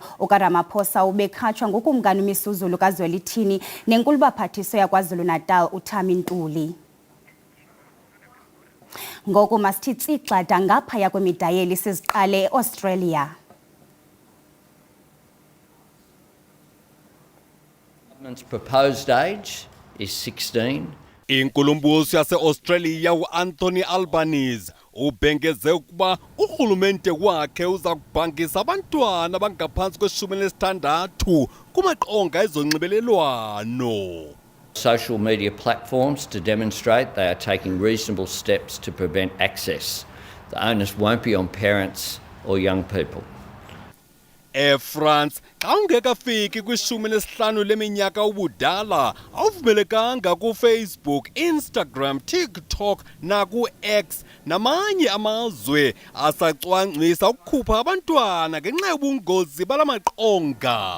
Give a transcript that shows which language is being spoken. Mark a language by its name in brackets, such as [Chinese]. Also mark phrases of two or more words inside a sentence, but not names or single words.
[Xhosa] UkaRamaphosa ubekhatshwa ngukumkani uMisuzulu kaZwelithini nenkulu-baphathiso yaKwaZulu-Natal uThami Ntuli. Ngoku masithi tsixada ngaphaya kwemidayeli siziqale eAustralia. [English] Government's proposed age is 16. [Xhosa] Inkulumbuso yase-Australia uAnthony Albanese ubhengeze ukuba urhulumente wakhe uza kubhangisa abantwana abangaphansi kwe-16 kumaqonga ezonxibelelwano. [English] Social media platforms to demonstrate they are taking reasonable steps to prevent access. The onus won't be on parents or young people. [Xhosa] France xa ungekafiki kwi-15 leminyaka ubudala awuvumelekanga kuFacebook, Instagram, TikTok naku-X namanye amazwe asacwangcisa ukukhupha abantwana ngenxa yobungozi bala maqonga.